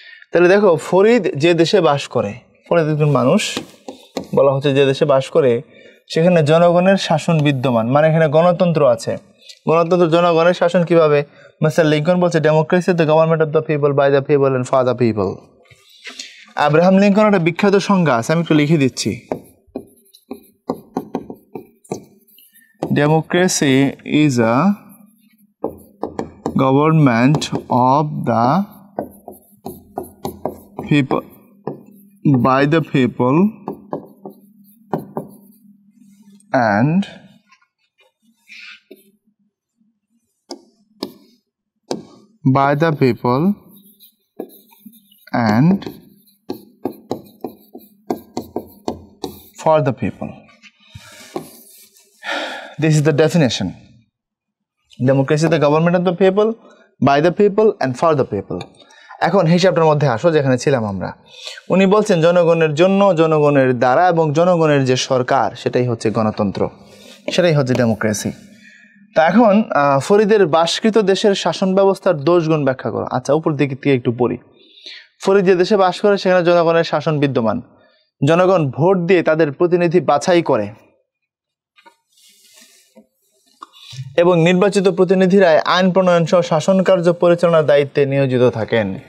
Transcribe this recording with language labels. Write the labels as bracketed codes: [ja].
[bn] তাহলে দেখো, ফরিদ যে দেশে বাস করে, ফরিদ একজন মানুষ, বলা হচ্ছে যে দেশে বাস করে সেখানে জনগণের শাসন বিদ্যমান, মানে এখানে গণতন্ত্র আছে। গণতন্ত্র, জনগণের শাসন কিভাবে? মিস্টার লিঙ্কন বলছে [en] democracy the government of the people, [bn] by the people and for the people. Abraham Lincoln একটা বিখ্যাত সংজ্ঞা আছে, আমি একটু লিখে দিচ্ছি। [en] Democracy is a government of the people, by the people, and by the people, and for the people. This is the definition. Democracy is the government of the people, by the people and for the people. [bn] এখন হিসাবটার মধ্যে আসো, যেখানে ছিলাম আমরা। উনি বলছেন জনগণের জন্য, জনগণের দ্বারা এবং জনগণের যে সরকার, সেটাই হচ্ছে গণতন্ত্র, সেটাই হচ্ছে ডেমোক্রেসি। তা এখন ফরিদের বাসকৃত দেশের শাসন ব্যবস্থার দোষগুণ ব্যাখ্যা করো। আচ্ছা, উপর দিকে একটু পড়ি। ফরিদ যে দেশে বাস করে সেখানে জনগণের শাসন বিদ্যমান, জনগণ ভোট দিয়ে তাদের প্রতিনিধি বাছাই করে এবং নির্বাচিত প্রতিনিধিরা আইন প্রণয়ন সহ শাসন কার্য পরিচালনার দায়িত্বে নিয়োজিত থাকেন।